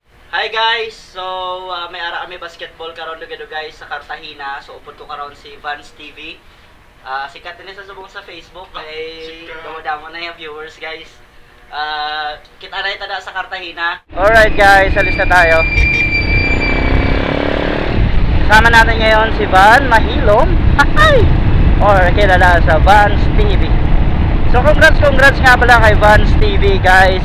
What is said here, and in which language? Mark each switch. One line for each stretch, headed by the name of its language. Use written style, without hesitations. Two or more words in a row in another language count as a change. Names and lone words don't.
English: Hi guys!
Hiligaynon: So, may ara kami basketball karon lugar guys sa Cartagena. So, upod ko karon si Vans TV. Sikat din sa subong sa Facebook kay damo-damo na yung viewers guys.
Filipino: Kita na ito sa Cartagena.
English: Alright guys,
Filipino: alis na tayo. Kasama natin ngayon si Van Mahilom. Or kilala sa Vans TV. So, congrats nga pala kay Vans TV guys.